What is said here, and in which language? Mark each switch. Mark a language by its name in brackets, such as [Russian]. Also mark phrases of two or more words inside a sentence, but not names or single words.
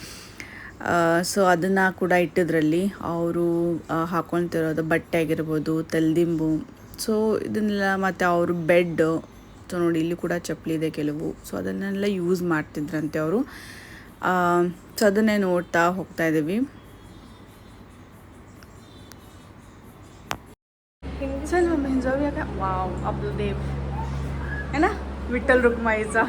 [Kannada] ಸೊ ಅದನ್ನು ಕೂಡ ಇಟ್ಟಿದ್ರಲ್ಲಿ ಅವರು ಹಾಕ್ಕೊಳ್ತಿರೋದು ಬಟ್ಟೆ ಆಗಿರ್ಬೋದು, ತಲೆದಿಂಬು, ಸೊ ಇದನ್ನೆಲ್ಲ, ಮತ್ತು ಅವರು ಬೆಡ್. ಸೊ ನೋಡಿ ಇಲ್ಲಿ ಕೂಡ ಚಪ್ಪಲಿ ಇದೆ ಕೆಲವು. ಸೊ ಅದನ್ನೆಲ್ಲ ಯೂಸ್ ಮಾಡ್ತಿದ್ರಂತೆ ಅವರು. ಸೊ ಅದನ್ನೇ ನೋಡ್ತಾ ಹೋಗ್ತಾ ಇದ್ದೀವಿ. [Marathi] चल मम्मी जाऊया का. वाव आपलं देव है ना, विठ्ठल रुक्माईचा.